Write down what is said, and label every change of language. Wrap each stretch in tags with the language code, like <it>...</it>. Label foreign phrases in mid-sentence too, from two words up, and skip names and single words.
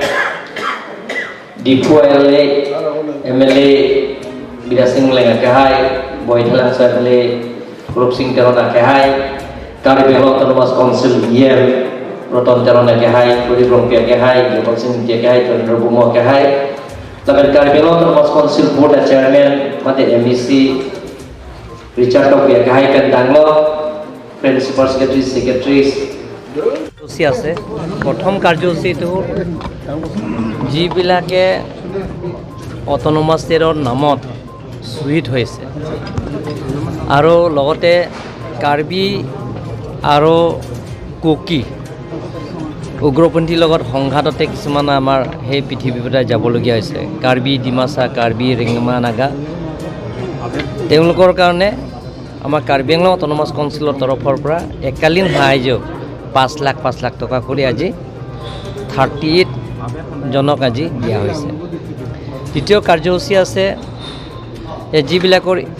<mjw>di puele MLA bidyasing lenga ke hai boy thalang sa MLA horensing terona ke hai karbi autonomous council year roton terona ke hai kuri rompia ke hai horensing ke hai ton robumo ke hai lakan karbi autonomous council</mjw> <en>board chairman</en> <mjw>mate MEC Richard ke hai kan danglo</mjw> <en>principal secretaries</en> <as>আছে প্ৰথম কাৰ্যসূচীটো যিবিলাকে</as> <en>autonomous state</en> <as>নামত শ্বহীদ হৈছে আৰু লগতে কাৰ্বি আৰু কুকি উগ্ৰপন্থীৰ লগত সংঘাততে কিছুমান আমাৰ সেই পৃথিৱীৰ পৰা যাবলগীয়া হৈছে কাৰ্বি ডিমাছা কাৰ্বি ৰেংমা নাগা তেওঁলোকৰ কাৰণে আমাৰ কাৰ্বি আংলং অট'নমাছ কাউন্সিলৰ তৰফৰ পৰা একালীন সাহায্য 5 লাখ টকা কৰি আজি 38 জনক আজি দিয়া হৈছে দ্বিতীয় কাৰ্যসূচী আছে যিবিলাকৰ</as>